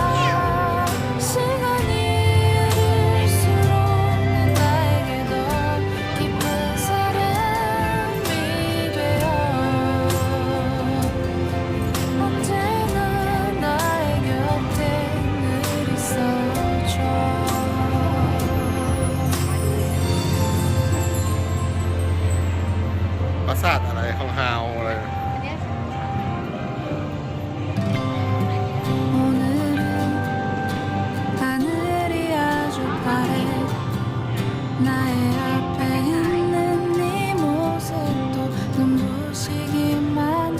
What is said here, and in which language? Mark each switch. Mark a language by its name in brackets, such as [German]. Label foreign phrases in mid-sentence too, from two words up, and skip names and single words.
[Korean] 시간이 흐를수록 난 나에게 더 깊은 사람이 되어 언제나 나의 곁에 늘 있어줘. [Thai] ปราสาทอะไรฮาวๆอะไร [Korean] 오늘은 하늘이 아주 파래. 나의 앞에 있는 네 모습도 눈부시기만 해.